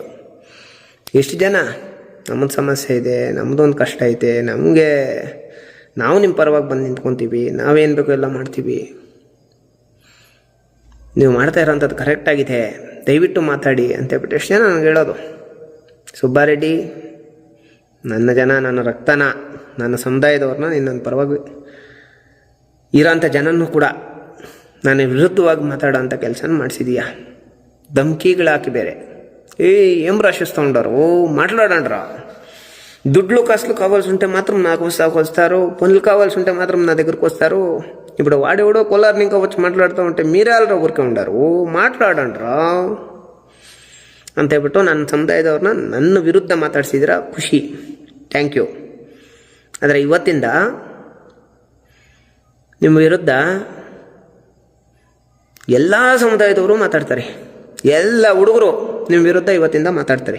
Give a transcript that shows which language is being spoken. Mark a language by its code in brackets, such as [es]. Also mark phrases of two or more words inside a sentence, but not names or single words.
[kn] ಎಷ್ಟು ಜನ ನಮ್ಮದು ಸಮಸ್ಯೆ ಇದೆ, ನಮ್ಮದೊಂದು ಕಷ್ಟ ಐತೆ, ನಾವು ನಿಮ್ಮ ಪರವಾಗಿ ಬಂದು ನಿಂತ್ಕೊತೀವಿ, ನಾವೇನು ಬೇಕೋ ಎಲ್ಲ ಮಾಡ್ತೀವಿ, ನೀವು ಮಾಡ್ತಾ ಇರೋಂಥದ್ದು ಕರೆಕ್ಟಾಗಿದೆ, ದಯವಿಟ್ಟು ಮಾತಾಡಿ ಅಂತೇಳ್ಬಿಟ್ಟು ಎಷ್ಟು ಜನ ನನಗೆ ಹೇಳೋದು. ಸುಬ್ಬಾರೆಡ್ಡಿ, ನನ್ನ ಜನ, ನನ್ನ ರಕ್ತನ, ನನ್ನ ಸಮುದಾಯದವ್ರನ್ನ ನನ್ನ ಪರವಾಗಿ ಇರೋಂಥ ಜನನೂ ಕೂಡ ನಾನು ವಿರುದ್ಧವಾಗಿ ಮಾತಾಡೋಂಥ ಕೆಲಸನ ಮಾಡಿಸಿದೀಯಾ. ಧಮ್ಕಿಗಳು ಹಾಕಿ ಬೇರೆ [te] ఏం రాసిస్తుంటారు మాట్లాడండిరా. దుడ్లు కాసులు కావాల్సి ఉంటే మాత్రం నాకు వస్తారు, పనులు కావాల్సి ఉంటే మాత్రం నా దగ్గరకు వస్తారు. ఇప్పుడు వాడెవడో కొల్లారిని ఇంకా వచ్చి మాట్లాడుతూ ఉంటే మీరే వాళ్ళ ఊరికే ఉండారు, మాట్లాడండిరా [kn] ಅಂತ ಹೇಳ್ಬಿಟ್ಟು ನನ್ನ ಸಮುದಾಯದವ್ರನ್ನ ನನ್ನ ವಿರುದ್ಧ ಮಾತಾಡ್ಸಿದ್ದೀರಾ, ಖುಷಿ, [en] thank you. [kn] ಆದರೆ ಇವತ್ತಿಂದ ನಿಮ್ಮ ವಿರುದ್ಧ ಎಲ್ಲ ಸಮುದಾಯದವರು ಮಾತಾಡ್ತಾರೆ, ಎಲ್ಲ ಹುಡುಗರು ನಿಮ್ಮ ವಿರುದ್ಧ ಇವತ್ತಿಂದ ಮಾತಾಡ್ತಾರೆ.